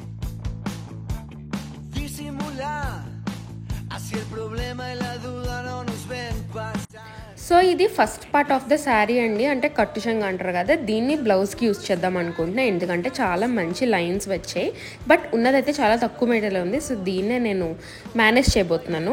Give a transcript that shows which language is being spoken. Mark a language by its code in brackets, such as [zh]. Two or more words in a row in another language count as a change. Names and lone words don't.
[es] Disimular, así el problema y la duda no nos ven pasar. [te] సో ఇది [en] first part of the saree [te] అండి, అంటే కట్టుషంగా అంటారు కదా, దీన్ని బ్లౌజ్కి యూజ్ చేద్దాం అనుకుంటున్నా. ఎందుకంటే చాలా మంచి లైన్స్ వచ్చాయి, బట్ ఉన్నదైతే చాలా తక్కువ మెటీరియల్ ఉంది. సో దీన్నే నేను మేనేజ్ చేయబోతున్నాను.